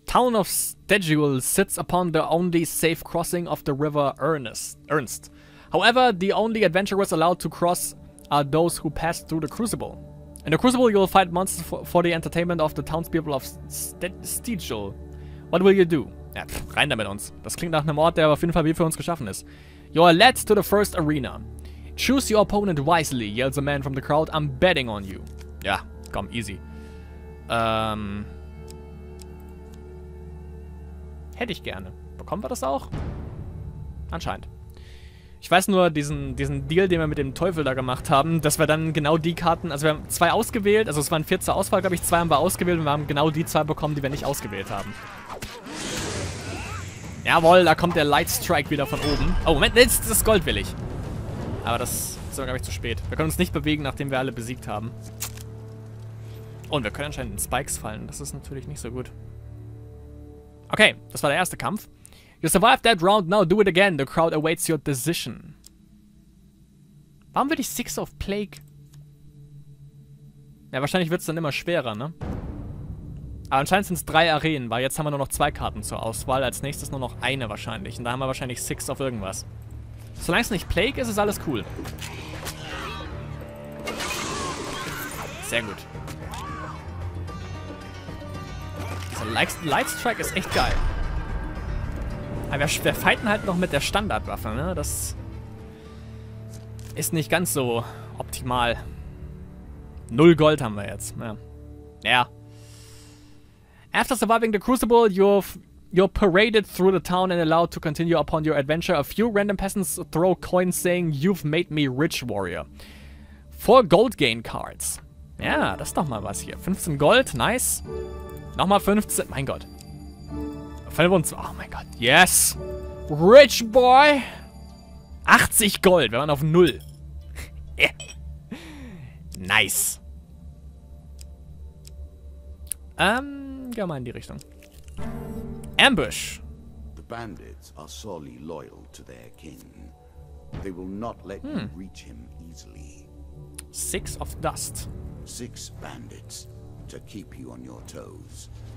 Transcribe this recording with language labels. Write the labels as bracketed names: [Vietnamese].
[English] Town of Stedual sits upon the only safe crossing of the river Ernst. However, the only adventurers allowed to cross are those who pass through the Crucible. In the Crucible, you will fight monsters for the entertainment of the townspeople of Stedual. What will you do? [German] Ja, rein da mit uns. Das klingt nach einem Ort, der auf jeden Fall wie für uns geschaffen ist. [English] You are led to the first arena. Choose your opponent wisely, yells a man from the crowd. I'm betting on you. [German] Ja, komm, [English] easy. [German] Hätte ich gerne. Bekommen wir das auch? Anscheinend. Ich weiß nur, diesen Deal, den wir mit dem Teufel da gemacht haben, dass wir dann genau die Karten, also wir haben 2 ausgewählt, also es waren 4 zur Auswahl, glaube ich, 2 haben wir ausgewählt und wir haben genau die 2 bekommen, die wir nicht ausgewählt haben. Jawohl, da kommt der Light Strike wieder von oben. Oh, Moment, jetzt ist das Gold will ich. Aber das ist, glaube ich, zu spät. Wir können uns nicht bewegen, nachdem wir alle besiegt haben. Und wir können anscheinend in Spikes fallen. Das ist natürlich nicht so gut. Okay, das war der erste Kampf. [English] You survived that round, now do it again. The crowd awaits your decision. [German] Warum will ich 6 of Plague? Ja, wahrscheinlich wird es dann immer schwerer, ne? Aber anscheinend sind es 3 Arenen, weil jetzt haben wir nur noch 2 Karten zur Auswahl. Als nächstes nur noch eine wahrscheinlich. Und da haben wir wahrscheinlich 6 auf irgendwas. Solange es nicht Plague ist, ist alles cool. Sehr gut. Dieser Lightstrike ist echt geil. Aber wir fighten halt noch mit der Standardwaffe, ne? Das ist nicht ganz so optimal. 0 Gold haben wir jetzt. Ja. Ja. [English] After surviving the Crucible, you're paraded through the town and allowed to continue upon your adventure. A few random peasants throw coins saying, "You've made me rich, warrior." 4 Gold Gain Cards. [German] Ja, das ist doch mal was hier. 15 Gold, nice. Nochmal 15, mein Gott. 25, oh mein Gott, [English] yes. Rich boy. [German] 80 Gold, wir waren auf 0. [English] Nice. [German] Gehen wir mal in die Richtung. [English] Ambush. The bandits are sorely loyal to their king. They will not let you reach him easily. 6 of Dust. 6 bandits to keep you on your toes.